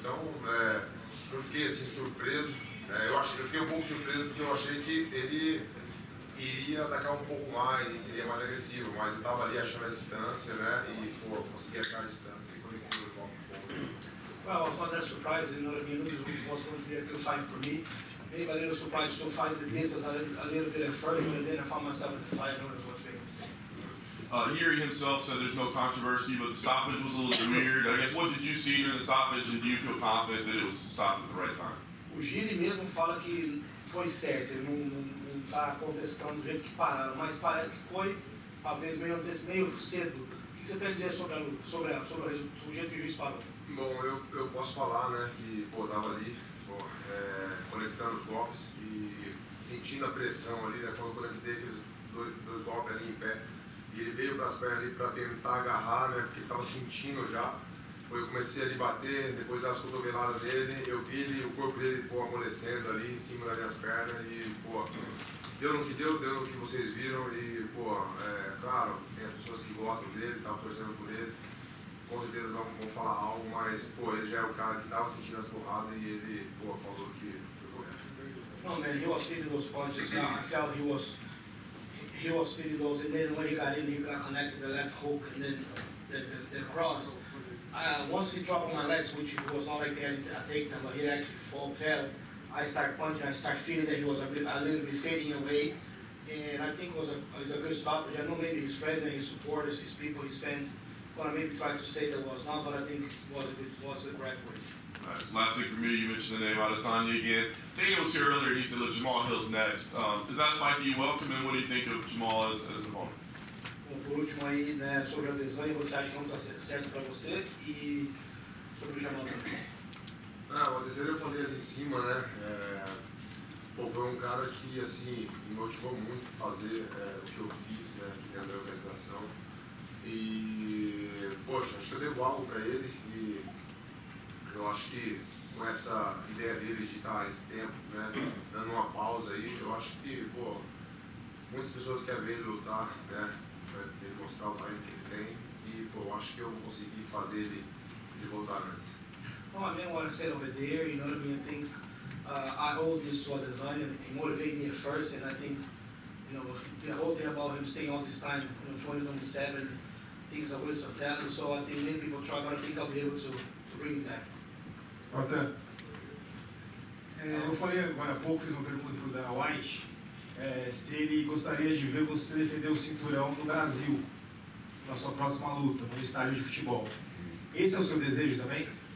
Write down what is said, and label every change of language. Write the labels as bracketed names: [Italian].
[Portuguese] Então, eu fiquei assim surpreso. Eu fiquei um pouco surpreso porque eu achei que ele iria atacar um pouco mais e seria mais agressivo. Mas eu tava ali achando a distância, né, e pô, consegui achar a distância e conectei o golpe um pouco. [English] Well, I was not that surprised, you know what I mean? This was going to be a good fight for me. Maybe a little surprised to find the distance a little bit further, but then I found myself in the fight. I know it was Vegas. Yuri himself said there's no controversy, but the stoppage was a little weird. I guess what did you see during the stoppage, and do you feel confident that it was stopped at the right time? [Portuguese] O Giri mesmo fala que foi certo, ele não está contestando do jeito que pararam, mas parece que foi, talvez meio cedo. O que você tem a dizer sobre a luta, sobre o jeito que o juiz parou? Bom, eu posso falar, né, que pô, tava ali, pô, conectando os golpes e sentindo a pressão ali, né, quando eu conectei aqueles dois golpes ali em pé. E ele veio para as pernas ali para tentar agarrar, né, porque ele estava sentindo já. Eu comecei a lhe bater, depois das cotoveladas dele, eu vi o corpo dele, pô, amolecendo ali em cima das minhas pernas e, pô, deu no que deu no que vocês viram e, pô, claro, tem as pessoas que gostam dele, estavam torcendo por ele, com certeza vão falar algo, mas, pô, ele já é o cara que estava sentindo as porradas e ele, pô, falou que foi correto. [English] No, man, he was feeling those punches. I felt he was feeling those, and then when he got in, he got connected the left hook and then the cross. Once he dropped on my legs, which was not like a takedown, but he actually fell. I started punching. I started feeling that he was a little bit fading away, and I think it was a good stoppage. I know maybe his friends and his supporters, his people, his fans, gonna maybe try to say that was not, but I think it was the correct way. Nice. Last thing for me, you mentioned the name Adesanya again. Daniel was here earlier and he said, look, Jamal Hill's next. Is that a fight that you welcome, and what do you think of Jamal as an opponent? [Portuguese] Bom, por último aí, né, sobre a Adesanya, você acha que não está certo para você, e sobre o Jamal também? O Adesanya eu falei ali em cima, né, pô, foi um cara que, assim, me motivou muito a fazer o que eu fiz, né, dentro da organização. E, poxa, acho que eu devo algo para ele e eu acho que com essa ideia dele de estar esse tempo, né, dando uma pausa aí, eu acho que, pô, muitas pessoas querem ver ele lutar, né, ele mostrar o talento que ele tem e, pô, eu acho que eu vou conseguir fazer ele voltar antes. [English] Well, I mean, what I said over there, you know what I mean? I think I owe this to Adesanya. He motivated me at first, and I think, you know, the whole thing about him staying all this time, you know, 2027, I think it's a waste of talent. So I think many people try, but I think I'll be able to bring it back. [Portuguese] Portanto, eu falei agora há pouco, fiz uma pergunta para o Dana White, se ele gostaria de ver você defender o cinturão no Brasil, na sua próxima luta, no estádio de futebol. Esse é o seu desejo também?